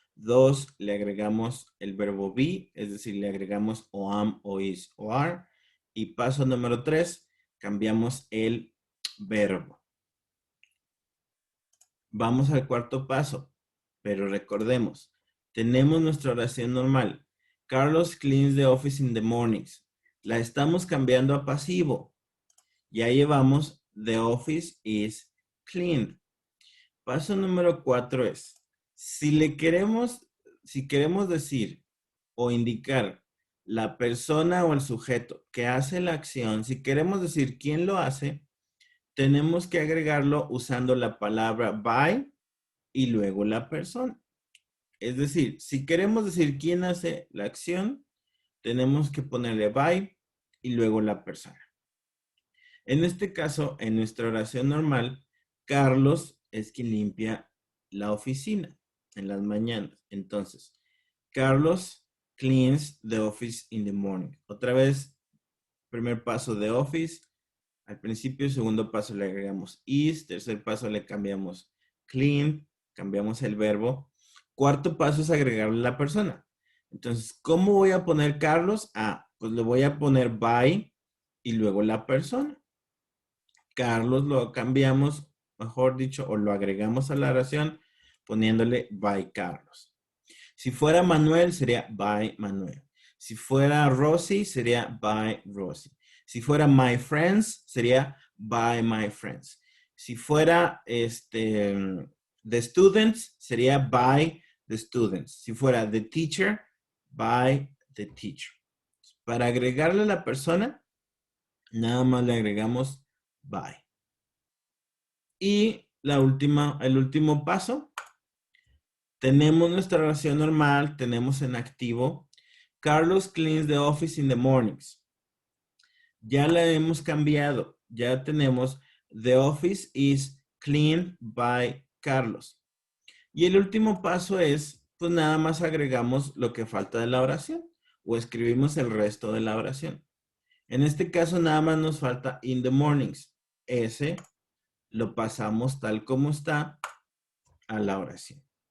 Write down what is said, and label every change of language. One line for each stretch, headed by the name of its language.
Spanish: 2, le agregamos el verbo be, es decir, le agregamos o am, o is, o are. Y paso número 3, cambiamos el verbo. Vamos al cuarto paso, pero recordemos, tenemos nuestra oración normal.
English: Carlos cleans the office in the mornings.
Spanish: La estamos cambiando a pasivo. Ya llevamos
English: the office is cleaned.
Spanish: Paso número 4 es, si queremos decir o indicar la persona o el sujeto que hace la acción, si queremos decir quién lo hace, tenemos que agregarlo usando la palabra by y luego la persona. Es decir, si queremos decir quién hace la acción, tenemos que ponerle by y luego la persona. En este caso, en nuestra oración normal, Carlos es quien limpia la oficina en las mañanas.
English: Entonces, Carlos cleans the office in the morning.
Spanish: Otra vez, primer paso de office. Al principio, segundo paso le agregamos is. Tercer paso le cambiamos clean. Cambiamos el verbo. Cuarto paso es agregarle la persona. Entonces, ¿cómo voy a poner Carlos? Pues le voy a poner by y luego la persona. Carlos lo cambiamos, mejor dicho, o lo agregamos a la oración poniéndole by Carlos. Si fuera Manuel, sería by Manuel. Si fuera Rosy, sería by Rosy. Si fuera
English: my friends,
Spanish: sería
English: by my friends.
Spanish: Si fuera
English: the students,
Spanish: sería
English: by the students.
Spanish: Si fuera
English: the teacher, by the teacher.
Spanish: Para agregarle a la persona, nada más le agregamos by. Y el último paso, tenemos nuestra oración normal, tenemos en activo,
English: Carlos cleans the office in the mornings.
Spanish: Ya la hemos cambiado. Ya tenemos
English: the office is cleaned by Carlos.
Spanish: Y el último paso es, pues nada más agregamos lo que falta de la oración o escribimos el resto de la oración. En este caso nada más nos falta
English: in the mornings.
Spanish: Ese lo pasamos tal como está a la oración.